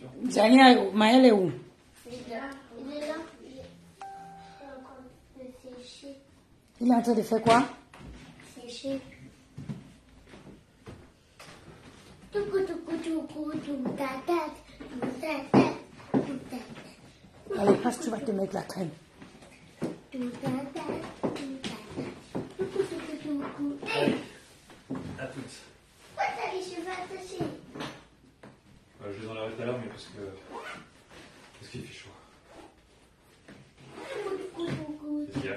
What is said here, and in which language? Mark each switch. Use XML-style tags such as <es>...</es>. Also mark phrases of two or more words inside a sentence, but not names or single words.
<fr>Jania, Maël est où? Il est là. Il est en train de sécher. Il est en train de faire quoi? Sécher. Toucou, toucou, toucou, toucou, tatat, tatat, tatat. Allez, passe, tu vas te mettre la crème. Allez, à toutes. Pourquoi t'as les cheveux attachés? Je les enlèverai tout à l'heure, mais parce qu'il fait chaud. Qu'est-ce qu'il y a?</fr>